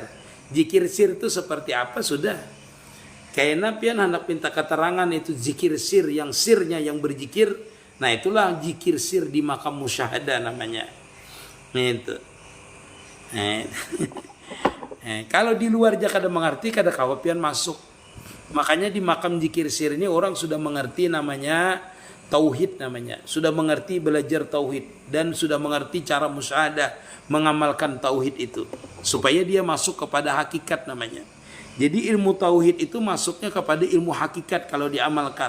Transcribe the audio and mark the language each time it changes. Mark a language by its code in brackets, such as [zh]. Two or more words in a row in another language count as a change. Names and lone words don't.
[id] Zikir sir itu seperti apa sudah. Kayaknya pian hendak minta keterangan itu zikir sir yang sirnya yang berzikir. Nah itulah zikir sir di makam musyahadah namanya. Itu. [bjn] Kalau di luar aja kada mengerti kada kawapian masuk. [id] Makanya di makam zikir sir ini orang sudah mengerti namanya tauhid namanya. Sudah mengerti belajar tauhid dan sudah mengerti cara musyahadah mengamalkan tauhid itu supaya dia masuk kepada hakikat namanya. Jadi ilmu tauhid itu masuknya kepada ilmu hakikat kalau diamalkan.